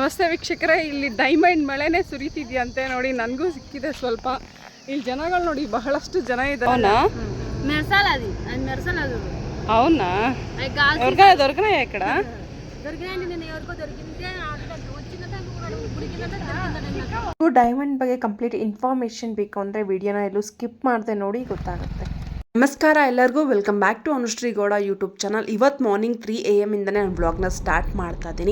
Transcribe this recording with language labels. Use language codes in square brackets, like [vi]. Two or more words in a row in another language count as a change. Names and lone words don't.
[kn] ನಮಸ್ತೆ ವೀಕ್ಷಕರೇ, ಇಲ್ಲಿ ಡೈಮಂಡ್ ಮಳೆನೇ ಸುರಿತಿದ್ಯಂತೆ ನೋಡಿ. ನನಗೂ ಸಿಕ್ಕಿದೆ ಸ್ವಲ್ಪ. ಇಲ್ಲಿ ಜನಗಳು ನೋಡಿ, ಬಹಳಷ್ಟು ಜನ ಇದ್ದಾರೆ. [te] అవునా దొరకనా ఇక్కడ [kn] ಡೈಮಂಡ್ ಬಗ್ಗೆ [en] complete information [kn] ಬೇಕು ಅಂದರೆ ವಿಡಿಯೋನ ಎಲ್ಲೂ ಸ್ಕಿಪ್ ಮಾಡದೆ ನೋಡಿ, ಗೊತ್ತಾಗುತ್ತೆ. ನಮಸ್ಕಾರ ಎಲ್ಲರಿಗೂ, [en] welcome back to [kn] ಅನುಶ್ರೀ ಗೌಡ ಯೂಟ್ಯೂಬ್ ಚಾನಲ್. ಇವತ್ತು ಮಾರ್ನಿಂಗ್ 3 AM ಇಂದನೇ ನಾನು ಬ್ಲಾಗ್ನ ಸ್ಟಾರ್ಟ್ ಮಾಡ್ತಾ ಇದ್ದೀನಿ.